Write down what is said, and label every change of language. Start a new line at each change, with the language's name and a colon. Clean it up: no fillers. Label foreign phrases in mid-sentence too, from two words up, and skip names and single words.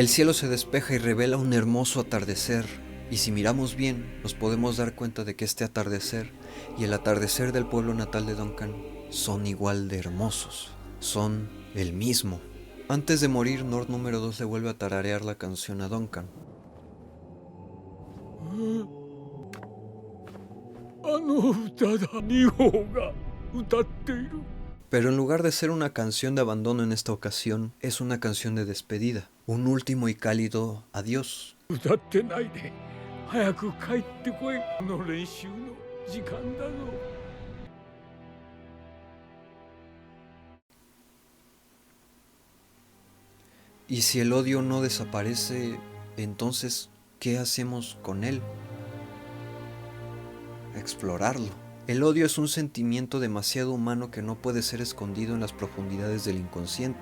Spanish: El cielo se despeja y revela un hermoso atardecer, Y si miramos bien, nos podemos dar cuenta de que este atardecer y el atardecer del pueblo natal de Duncan son igual de hermosos, son el mismo. Antes de morir, Nord número 2 le vuelve a tararear la canción a Duncan.
Japanese: あの歌だ。二号が歌っている。
Spanish: Pero en lugar de ser una canción de abandono en esta ocasión, es una canción de despedida, un último y cálido adiós.
Japanese: 歌ってないで。早く帰ってこい。この練習の時間だぞ。
Spanish: Y si el odio no desaparece, entonces, ¿qué hacemos con él? Explorarlo. El odio es un sentimiento demasiado humano que no puede ser escondido en las profundidades del inconsciente.